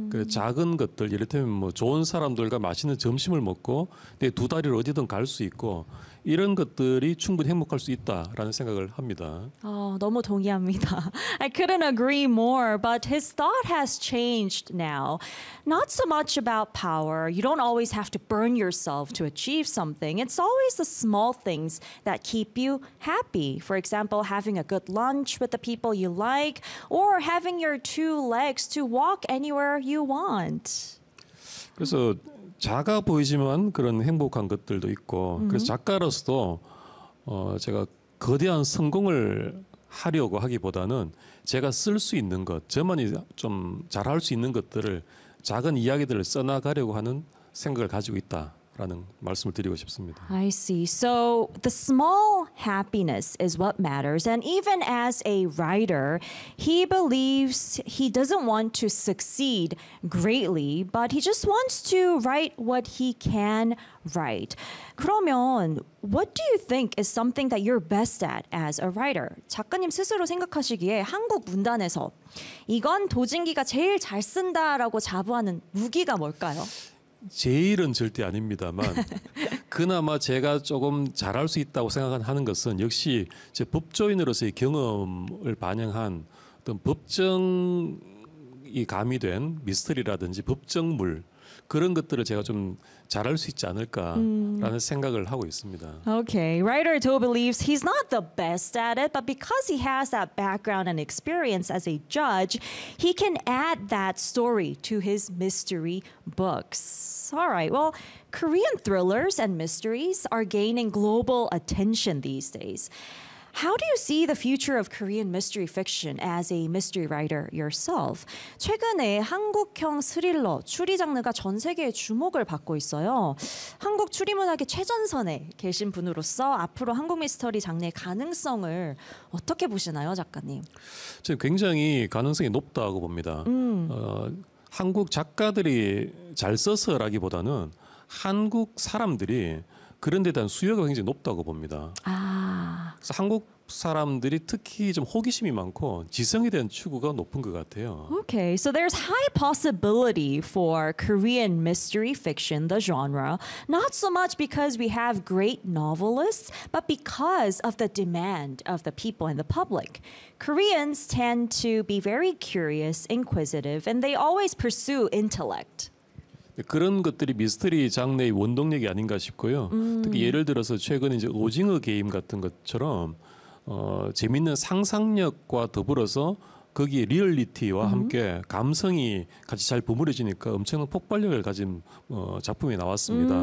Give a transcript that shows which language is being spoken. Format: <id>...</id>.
<ko>그래, 작은 것들, 예를 들면 뭐 좋은 사람들과 맛있는 점심을 먹고 내 두 다리를 어디든 갈 수 있고 이런 것들이 충분히 행복할 수 있다라는 생각을 합니다. 너무 동의합니다.</ko> <en>I couldn't agree more, but his thought has changed now. Not so much about power. You don't always have to burn yourself to achieve something. It's always the small things that keep you happy. For example, having a good lunch with the people you like or having your two legs to walk anywhere you want.</en> <ko>그래서 작아 보이지만 그런 행복한 것들도 있고 그래서 작가로서도 제가 거대한 성공을 하려고 하기보다는 제가 쓸 수 있는 것, 저만이 좀 잘할 수 있는 것들을 작은 이야기들을 써나가려고 하는 생각을 가지고 있다. 라는 말씀을 드리고 싶습니다.</ko> <en>I see. So the small happiness is what matters. And even as a writer, he believes he doesn't want to succeed greatly, but he just wants to write what he can write.</en> <ko>그러면</ko> <en>what do you think is something that you're best at as a writer?</en> <ko>작가님 스스로 생각하시기에 한국 문단에서 이건 도진기가 제일 잘 쓴다라고 자부하는 무기가 뭘까요? 제일은 절대 아닙니다만 그나마 제가 조금 잘할 수 있다고 생각하는 것은 역시 제 법조인으로서의 경험을 반영한 어떤 법정이 가미된 미스터리라든지 법정물 그런 것들을 제가 좀 잘할 수 있지 않을까라는 생각을 하고 있습니다.</ko> <en>Okay, writer Do believes he's not the best at it, but because he has that background and experience as a judge, he can add that story to his mystery books. All right, well, Korean thrillers and mysteries are gaining global attention these days. How do you see the future of Korean mystery fiction as a mystery writer yourself?</en> <ko>최근에 한국형 스릴러, 추리 장르가 전 세계의 주목을 받고 있어요. 한국 추리 문학의 최전선에 계신 분으로서 앞으로 한국 미스터리 장르의 가능성을 어떻게 보시나요, 작가님? 지금 굉장히 가능성이 높다고 봅니다. 한국 작가들이 잘 써서라기보다는 한국 사람들이 그런 데 대한 수요가 굉장히 높다고 봅니다. 아. 그래서 한국 사람들이 특히 좀 호기심이 많고 지성에 대한 추구가 높은 것 같아요.</ko> <en>Okay, so there's high possibility for Korean mystery fiction, the genre, not so much because we have great novelists, but because of the demand of the people and the public. Koreans tend to be very curious, inquisitive, and they always pursue intellect.</en> <ko>그런 것들이 미스터리 장르의 원동력이 아닌가 싶고요. 특히 예를 들어서 최근 이제 오징어 게임 같은 것처럼 재미있는 상상력과 더불어서 거기에 리얼리티와 함께 감성이 같이 잘 버무려지니까 엄청난 폭발력을 가진 작품이 나왔습니다.</ko>